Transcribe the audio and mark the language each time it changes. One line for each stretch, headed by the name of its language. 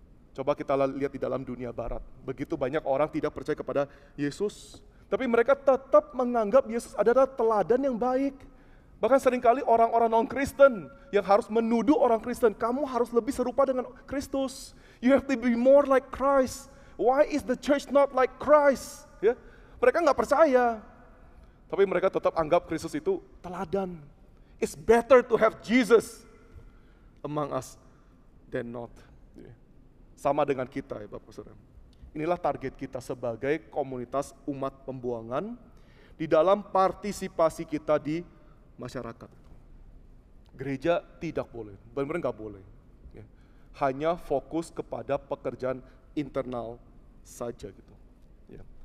Indonesian: Coba kita lihat di dalam dunia barat, begitu banyak orang tidak percaya kepada Yesus, tapi mereka tetap menganggap Yesus adalah teladan yang baik. Bahkan seringkali orang-orang non-Kristen yang harus menuduh orang Kristen, kamu harus lebih serupa dengan Kristus.
English: You have to be more like Christ. Why is the church not like Christ?
Indonesian: Ya, mereka nggak percaya. Tapi mereka tetap anggap Kristus itu teladan.
English: It's better to have Jesus among us than not.
Indonesian: Sama dengan kita ya Bapak Saudara. Inilah target kita sebagai komunitas umat pembuangan di dalam partisipasi kita di masyarakat. Gereja tidak boleh, benar-benar nggak boleh. Ya. Hanya fokus kepada pekerjaan internal saja gitu. Ya.